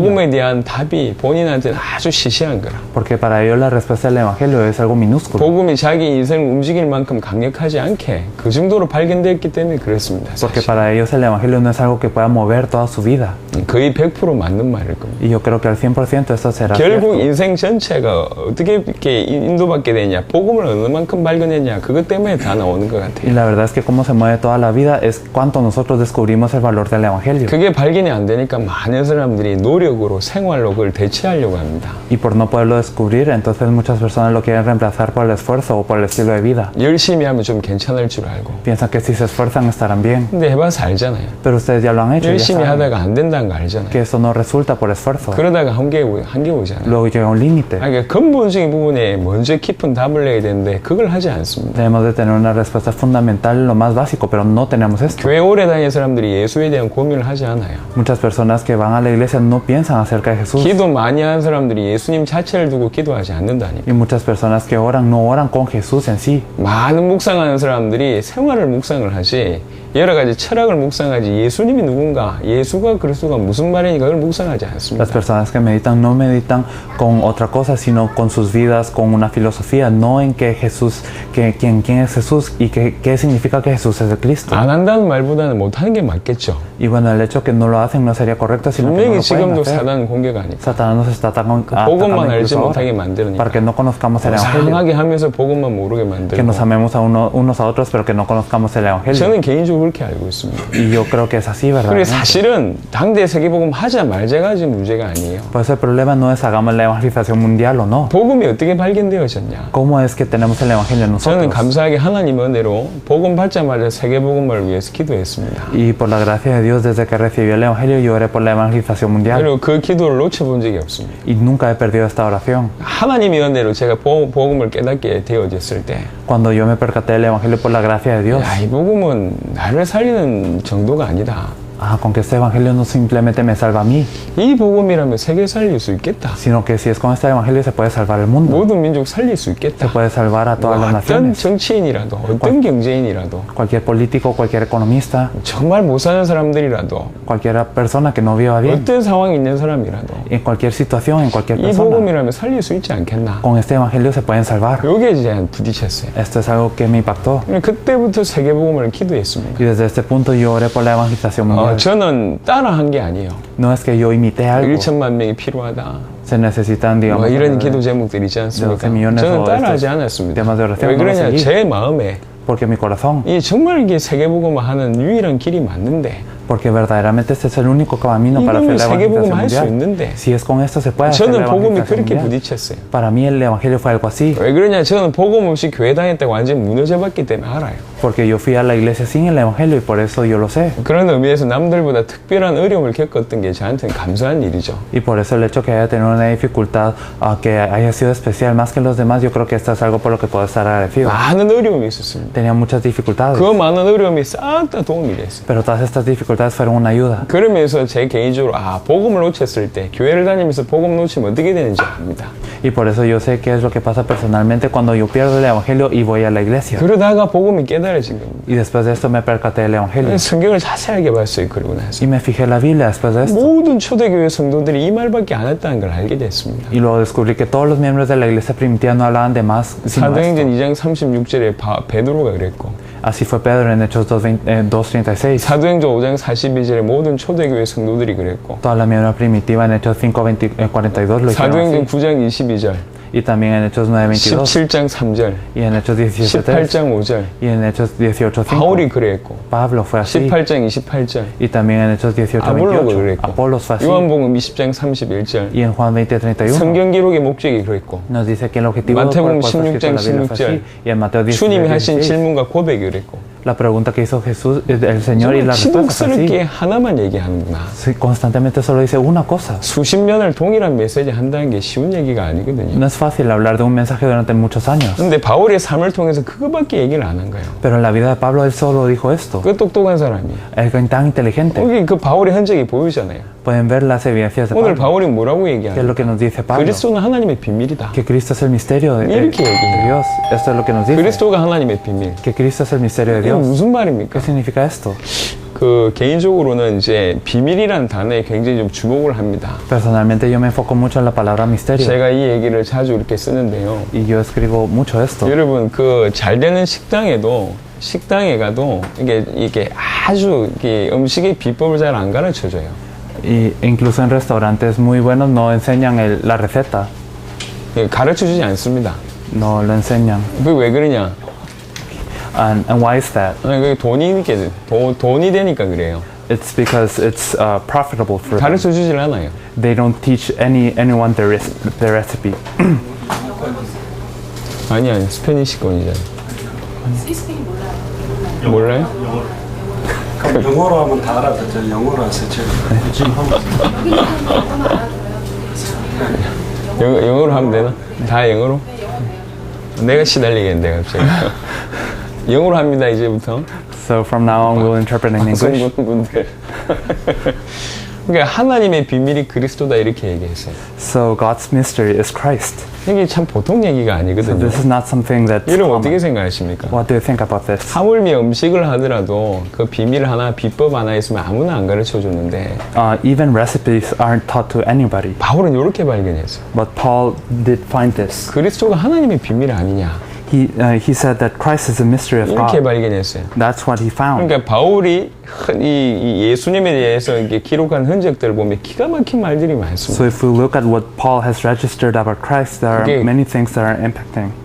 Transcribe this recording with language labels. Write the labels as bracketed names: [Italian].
[Korean] 복음에 대한 답이 본인한테는 아주 시시한 거라. [Spanish] Porque para ellos la respuesta del Evangelio es algo minúsculo. [Korean] 복음이 자기 인생을 움직일 만큼 강력하지 않게 그 정도로 발견됐기 때문에 그렇습니다. [Spanish] Porque [Korean] 사실. [Spanish] para ellos el Evangelio no es algo que pueda mover toda su vida. [Korean] 거의 100% 맞는 말일 겁니다. [Spanish] Y yo creo que al 100% eso será [Korean] 결국 [Spanish] cierto. [Korean] 인생 전체가 어떻게 이렇게 인도받게 되냐, 복음을 어느 만큼 발견했냐, 그것 때문에 다 나오는 것 [Spanish] Y [Korean] 같아요. [Spanish] la verdad es que cómo se mueve toda la vida es cuánto nosotros descubrimos el valor del Evangelio. [Korean] 그게 발견이 안 되니까 많은 사람들이 노력으로, 생활로 그걸 대체하려고 합니다. [Spanish] Y por no poderlo descubrir, entonces muchas personas lo quieren reemplazar por el esfuerzo o por el estilo de vida. [Korean] 열심히 하면 좀 괜찮을 줄 알고. [Spanish] Piensan que si se esfuerzan estarán bien. [Korean] 근데 해봐서 알잖아요. [Spanish] Pero ustedes ya lo han hecho. Ya [Korean] 열심히 [Spanish] saben [Korean] 하다가 안 된다는 거 알잖아요. [Spanish] que eso no resulta por esfuerzo. [Korean] 그러다가 한계 오잖아요. [Spanish] Luego llega un límite. [Korean] 그러니까 근본적인 부분에 먼저 깊은 답을 내야 되는데 그걸 하지 않습니다. [Spanish] Debemos de tener una respuesta fundamental, lo más básico, pero no tenemos esto. [Korean] 교회 오래 다니는 사람들이 예수에 대한 고민을 하지 않아요. [Spanish] Muchas personas que van a la iglesia no piensan acerca de Jesús. [Korean] 기도 많이 하는 사람들이 예수님 자체를 두고 기도하지 않는다니까. [Spanish] Y muchas personas que oran no oran con Jesús en sí. [Korean] 많은 묵상하는 사람들이 생활을 묵상을 하지 여러 가지 철학을 묵상하지 예수님이 누군가, 예수가 그리스도가 무슨 말이니까 그걸 묵상하지 않습니다. [Spanish] Las personas que meditan no meditan con otra cosa, sino con sus vidas, con una filosofía, no en que Jesús, quién es Jesús y qué significa que Jesús es el Cristo. [Korean] 안 한다는 말보다는 못하는 게 맞겠죠. [Spanish] Y bueno, el hecho que no lo hacen no sería correcto, sino que no [Korean] 분명히 [Spanish] lo pueden [Korean] 지금도 [Spanish] hacer. [Korean] 사단은 공격 아니까. [Spanish] Satanás nos está atacando [Korean] 복음만 알지 [Spanish] incluso ahora, [Korean] 못하게 만드니까. [Spanish] para que no conozcamos el Evangelio, [Korean] 상하게 하면서 복음만 모르게 [Spanish] que nos [Korean] 만들고. [Spanish] amemos a unos a otros, pero que no conozcamos el Evangelio. [Korean] 저는 개인적으로 그렇게 알고 있습니다. [Spanish] Y yo creo que es así, [Korean] 그리고 [Spanish] ¿verdad? [Korean] 사실은 당대 세계복음 하자 말자가 지금 문제가 아니에요. [Spanish] Por eso el problema no es hagamos la evangelización mundial o no. [Korean] 복음이 어떻게 발견되어졌냐? [Spanish] ¿Cómo es que tenemos el Evangelio [Korean] 저는 [Spanish] nosotros? [Korean] 감사하게 하나님 은혜로 복음 받자마자 세계복음을 위해서 기도했습니다. [Spanish] Y por la gracia de Dios, desde que recibí el Evangelio, yo oré por la evangelización mundial. [Korean] 그리고 그 기도를 놓쳐본 적이 없습니다. [Spanish] Y nunca he perdido esta oración. [Korean] 하나님의 은혜로 제가 복음을 깨닫게 되어졌을 때 [Spanish] Cuando yo me percaté del Evangelio por la gracia de Dios, [Korean] 야, 이 복음은 나를 살리는 정도가 아니다. [Spanish] con que este Evangelio no simplemente me salva a mí, [Korean] 이 복음이라면 세계 살릴 수 있겠다. [Spanish] sino que si es con este Evangelio se puede salvar el mundo, [Korean] 모든 민족 살릴 수 [Spanish] se [Korean] 있겠다. [Spanish] puede salvar a todas las [Korean] 어떤 [Spanish] naciones. [Korean] 정치인이라도 어떤 경제인이라도 [Spanish] Cualquier político, cualquier economista, [Korean] 정말 못 사는 사람들이라도 [Spanish] cualquier persona que no viva bien, [Korean] 어떤 상황에 있는 사람이라도 [Spanish] en cualquier situación, en cualquier [Korean] 이 [Spanish] persona, [Korean] 복음이라면 살릴 수 있지 않겠나. [Spanish] con este Evangelio se pueden salvar. [Korean] 여기에 제가 부딪혔어요. [Spanish] Esto es algo que me impactó. [Korean] 그때부터 세계복음을 기도했습니다. [Spanish] Y desde este punto yo oré por la evangelización mundial. [Korean] 저는 따라한 게 아니에요. [Spanish] No es que yo imité algo. [Korean] 1천만 명이 필요하다. [Spanish] Se necesitan, [Korean] 뭐 [Spanish] digamos, [Korean] 이런 기도 제목들이 있지 않습니까? [Spanish] 12 millones [Korean] 저는 [Spanish] o [Korean] 따라하지 [Spanish] estos [Korean] 않았습니다. [Spanish] temas de oración [Korean] 왜 [Spanish] no los [Korean] 그러냐? [Spanish] seguí. [Korean] 제 마음에 [Spanish] porque mi corazón, [Korean] 이 정말 이게 세계복음을 하는 유일한 길이 맞는데 [Spanish] porque verdaderamente este es el único camino para hacer la [Korean] 세계복음 [Spanish] evangelización [Korean] 할 수 [Spanish] mundial. [Korean] 있는데 [Spanish] Si es con esto se puede hacer la [Korean] 저는 복음이 [Spanish] evangelización [Korean] 그렇게 [Spanish] mundial. [Korean] 부딪혔어요. [Spanish] Para mí el evangelio fue algo así, [Korean] 왜 그러냐? 저는 복음 없이 교회 다녔다가 완전히 무너져봤기 때문에 알아요. [Spanish] porque yo fui a la iglesia sin el evangelio y por eso yo lo sé. [Korean] 그런 의미에서 남들보다 특별한 어려움을 겪었던 게 저한테는 감사한 일이죠. [Spanish] Y por eso el hecho que haya tenido una dificultad, que haya sido especial más que los demás, yo creo que esto es algo por lo que puedo estar agradecido. [Korean] 많은 어려움이 있었습니다. [Spanish] Tenía muchas dificultades, [Korean] 그 많은 어려움이 싹 다 도움이 됐어요. [Spanish] pero todas estas dificultades fueron una ayuda. [Korean] 그러면서 제 개인적으로 복음을 놓쳤을 때 교회를 다니면서 복음 놓치면 어떻게 되는지 압니다. [Spanish] Y por eso yo sé qué es lo que pasa personalmente cuando yo pierdo el evangelio y voy a la iglesia. [Korean] 그러다가 복음이 깨달아진 겁니다. [Spanish] Y después de esto me percaté del evangelio. [Korean] 성경을 자세하게 봤어요. 그러고 나서 [Spanish] Y me fijé en la Biblia después de esto. [Korean] 모든 초대교회 성도들이 이 말밖에 안 했다는 걸 알게 됐습니다. [Spanish] Y luego descubrí que todos los miembros de la iglesia primitiva no hablaban de más sino esto. [Korean] 사도행전 2장 36절에 베드로가 그랬고 [Spanish] Así fue Pedro en Hechos 2:36. [Korean] 사도행전 5장 42절에 모든 초대교회 성도들이 그랬고 [Spanish] Toda la miembros primitiva en Hechos 5:42 lo hicieron [Korean] 사도행전 [Spanish] así. [Korean] 9장 22절 [Spanish] Y también en Hechos 9:22. [Korean] 17장 3절 [Spanish] Y en Hechos 17:3. [Korean] 18장 5절 [Spanish] Y en Hechos 18:5. [Korean] 바울이 그랬고 [Spanish] Pablo fue así. [Korean] 18장 28절 [Spanish] Y también en Hechos [Korean] 아볼로가 [Spanish] 18:28. [Korean] 그랬고 [Spanish] Apolos fue así. [Korean] 요한복음 20장 31절 [Spanish] Y en Juan 20:31. [Korean] 성경 기록의 목적이 그랬고 [Spanish] Nos dice que el objetivo por el [Korean] 마태복음 [Spanish] cual fue escrito [Korean] 16장 [Spanish] la Biblia fue así. [Korean] 16절 [Spanish] Y en Mateo [Korean] 주님이 하신 [Spanish] 16:16. [Korean] 질문과 고백이 그랬고 [Spanish] La pregunta que hizo Jesús, el Señor, y la respuesta es [Korean] 치국스럽게 [Spanish] así. [Korean] 하나만 얘기하는구나. [Spanish] Sí, constantemente solo dice una cosa. [Korean] 수십 년을 동일한 메시지 한다는 게 쉬운 얘기가 아니거든요. [Spanish] No es fácil hablar de un mensaje durante muchos años. [Korean] 근데 바울의 삶을 통해서 그거밖에 얘기를 안 한 거예요. [Spanish] Pero en la vida de Pablo él solo dijo esto. [Korean] 그 똑똑한 사람이에요. [Spanish] Es tan inteligente. [Korean] 여기 그 바울의 흔적이 보이잖아요. [Spanish] Pueden ver las evidencias de [Korean] 오늘 [Spanish] Pablo. [Korean] 바울이 뭐라고 [Spanish] ¿Qué es [Korean] 얘기하냐? [Spanish] lo que nos dice Pablo? [Korean] 그리스도는 하나님의 비밀이다. [Spanish] Que Cristo es el misterio de [Korean] 이렇게 얘기해요. [Spanish] Dios. Esto es lo que nos dice. [Korean] 그리스도가 하나님의 비밀. [Spanish] Que Cristo es el misterio de [Korean] 이게 [Spanish] Dios. [Korean] 무슨 [Spanish] ¿Qué [Korean] 말입니까? [Spanish] significa esto? [Korean] 그 개인적으로는 이제 비밀이라는 단어에 굉장히 좀 주목을 합니다. [Spanish] Personalmente yo me enfoco mucho en la palabra misterio. [Korean] 제가 이 얘기를 자주 이렇게 쓰는데요. [Spanish] Y yo escribo mucho esto. [Korean] 여러분 그 잘 되는 식당에 가도 이게 아주 이게 음식의 비법을 잘 안 가르쳐 줘요. [Spanish] Y incluso en restaurantes muy buenos no enseñan la receta. [Korean] 가르쳐 주지 않습니다. [Spanish] No lo enseñan. [Korean] 그게 왜 그러냐? [English] And why is that? [Korean] 그게 돈이 되니까 그래요. [English] It's because it's profitable for them. [Korean] 가르쳐 주질 않아요. [English] They don't teach anyone their recipe. [Korean] 아니 스페니시권이잖아요. 몰라요? 그럼 영어로 하면 다 알아듣죠. 영어로 하세요. 영어로 하면 되나? 다 영어로? 내가 시달리겠는데 갑자기. 영어로 합니다 이제부터. [English] So from now on we'll interpret in English. [Korean] 분들. 그러니까 하나님의 비밀이 그리스도다 이렇게 얘기했어요. [English] So God's mystery is Christ. [Korean] 이게 참 보통 얘기가 [English] So [Korean] 아니거든요. [English] this is not something that's [Korean] 여러분 어떻게 [English] common. [Korean] 생각하십니까? [English] What do you think about this? [Korean] 하물며 음식을 하더라도 그 비밀 하나, 비법 하나 있으면 아무나 안 가르쳐 주는데 [English] Even recipes aren't taught to anybody. [Korean] 바울은 이렇게 발견했어요. [English] But Paul did find this. [Korean] 그리스도가 하나님의 비밀 아니냐 [English] He said that Christ is a mystery of [Korean] 이렇게 [English] God. [Korean] 발견했어요. [English] That's what he found. [Korean] 그러니까 바울이 이 예수님에 대해서 이렇게 기록한 흔적들을 보면 기가 막힌 말들이 많습니다. [English] So if we look at what Paul has registered about Christ, there are Okay. many things that are impacting.